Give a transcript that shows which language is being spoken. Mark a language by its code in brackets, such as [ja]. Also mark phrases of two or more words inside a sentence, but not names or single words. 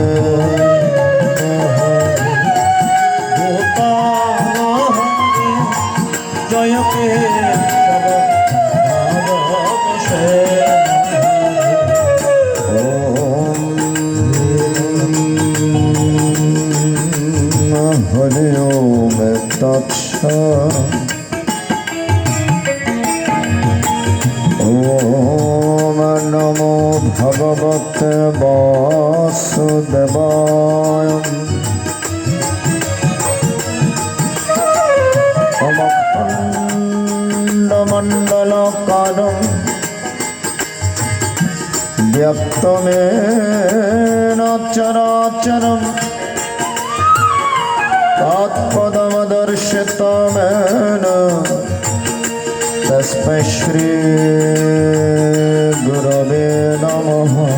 [sa] গোপাল হরে জয় কেশব মাধব শ্যাম হরে। ওম তৎসৎ। ওম নমো ভগবতে বাসুদেবায়। অখণ্ডমণ্ডলকারং ব্যক্তমেন চরাচরং তৎপদমদর্শিতমেন তস্मै শ্রী গুরবে নমঃ।